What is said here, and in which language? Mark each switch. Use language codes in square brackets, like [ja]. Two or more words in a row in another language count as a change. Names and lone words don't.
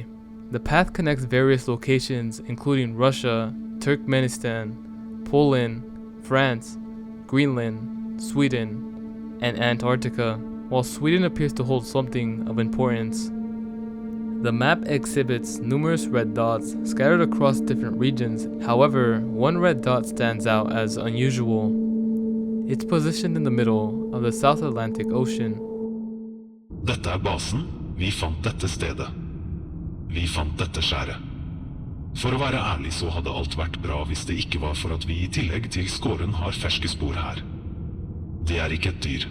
[en] The path connects various locations including Russia, Turkmenistan, Poland, France, Greenland, Sweden, and Antarctica, while Sweden appears to hold something of importance. The map exhibits numerous red dots scattered across different regions. However, one red dot stands out as unusual. It's positioned in the middle of the South Atlantic Ocean. [no] Dette basen. Vi fant dette stedet. Vi fant dette skjæret. For å være ærlig så hadde alt vært bra hvis det ikke var for at vi I tillegg til skåren har ferske spor her. Det ikke et dyr.